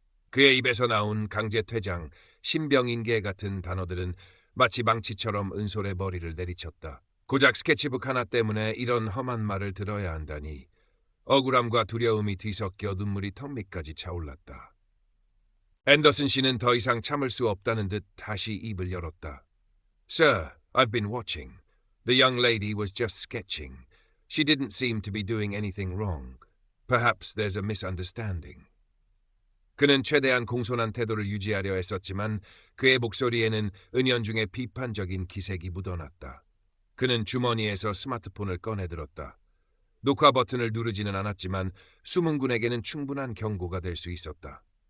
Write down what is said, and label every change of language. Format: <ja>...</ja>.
<ko>그의 입에서 나온 강제 퇴장, 신병 인계 같은 단어들은 마치 망치처럼 은솔의 머리를 내리쳤다. 고작 스케치북 하나 때문에 이런 험한 말을 들어야 한다니. 억울함과 두려움이 뒤섞여 눈물이 턱 밑까지 차올랐다. 앤더슨 씨는 더 이상 참을 수 없다는 듯 다시 입을 열었다.</ko> <en>Sir, I've been watching. The young lady was just sketching. She didn't seem to be doing anything wrong. Perhaps there's a misunderstanding.</en> <ko>그는 최대한 공손한 태도를 유지하려 했었지만 그의 목소리에는 은연중에 비판적인 기색이 묻어났다. 그는 주머니에서 스마트폰을 꺼내들었다. 녹화 버튼을 누르지는 않았지만 수문군에게는 충분한 경고가 될 수 있었다.</ko>